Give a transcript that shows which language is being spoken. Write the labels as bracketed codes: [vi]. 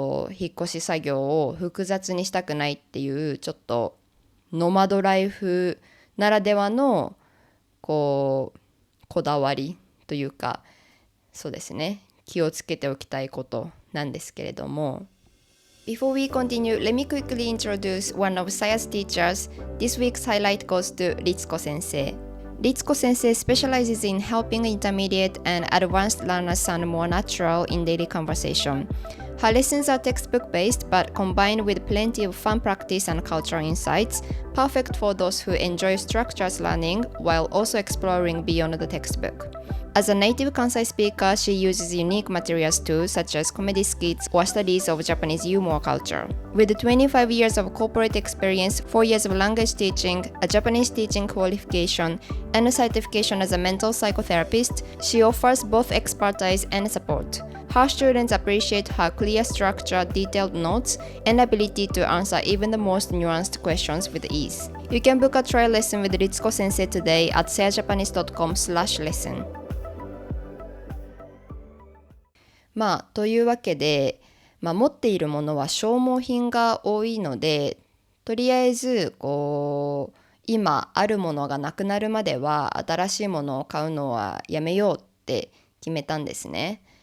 [ja] 越し作業を複雑にしたくないっていう、ちょっとノマドライフならではのこうこだわりというか、そうですね、気をつけておきたいことなんですけれども、 [en] Before we continue, let me quickly introduce one of Saya's teachers. This week's highlight goes to Ritsuko sensei. Ritsuko sensei specializes in helping intermediate and advanced learners sound more natural in daily conversation. Her lessons are textbook based but combined with plenty of fun practice and cultural insights, perfect for those who enjoy structured learning while also exploring beyond the textbook. As a native Kansai speaker, she uses unique materials too, such as comedy skits or studies of Japanese humor culture. With 25 years of corporate experience, 4 years of language teaching, a Japanese teaching qualification, and a certification as a mental psychotherapist, she offers both expertise and support. Her students appreciate her clear structure, detailed notes, and ability to answer even the most nuanced questions with ease. You can book a trial lesson with Ritsuko Sensei today at sayajapanese.com/lesson. [ja] というわけで、持っているものは消耗品が多いので、とりあえずこう今あるものがなくなるまでは新しいものを買うのはやめようって決めたんですね。